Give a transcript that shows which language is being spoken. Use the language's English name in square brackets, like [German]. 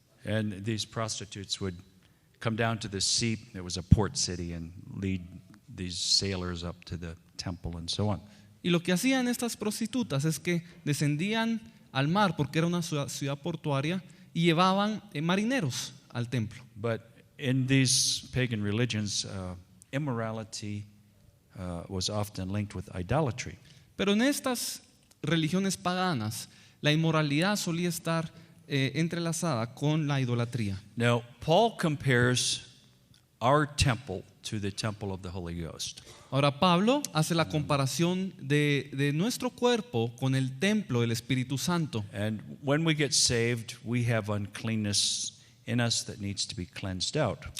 [English] And these prostitutes would come down to the sea, it was a port city, and lead these sailors up to the temple and so on. [Spanish] Y lo que hacían estas prostitutas es que descendían al mar porque era una ciudad portuaria y llevaban marineros al templo. [English] But in these pagan religions, immorality was often linked with idolatry. [Spanish] Pero en estas religiones paganas, la inmoralidad solía estar entrelazada con la idolatría. [English] Now, Paul compares our temple to the temple of the Holy Ghost. [Spanish] Ahora Pablo hace la comparación de nuestro cuerpo con el templo del Espíritu Santo. [English] And when we get saved, we have uncleanness in us that needs to be cleansed out.